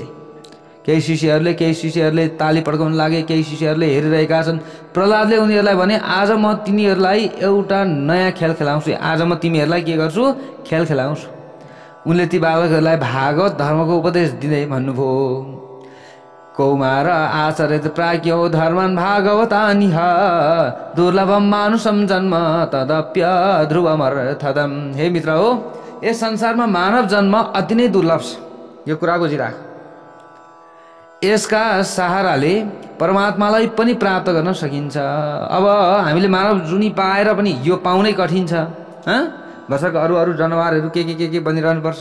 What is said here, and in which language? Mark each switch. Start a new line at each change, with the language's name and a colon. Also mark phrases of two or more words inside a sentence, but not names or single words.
Nepali: केही शिष्यहरूले ताली पड्काउन लागे, केही शिष्यहरूले हेरिरहेका छन्। प्रहलादले उनीहरूलाई भने आज म तिनीहरूलाई एउटा नयाँ खेल खेलाउँछु, आज म तिमीहरूलाई के गर्छु? खेल खेलाउँछु। उनले ती बालकहरूलाई भागवत धर्मको उपदेश दिँदै भन्नुभयो,
Sanskrit: कौमार आचरित प्राज्ञो धर्मन् भागवतानिह दुर्लभम मानुषम जन्म तदप्य ध्रुवमर्थदम।
Nepali: हे मित्र हो, यस संसारमा मानव जन्म अति नै दुर्लभ छ। यो कुरा बुझिराख। यसका सहाराले परमात्मालाई पनि प्राप्त गर्न सकिन्छ। अब हामीले मानव जुनी पाएर पनि यो पाउनै कठिन छ। भर्खर अरू अरू जनावरहरू के बनिरहनु पर्छ।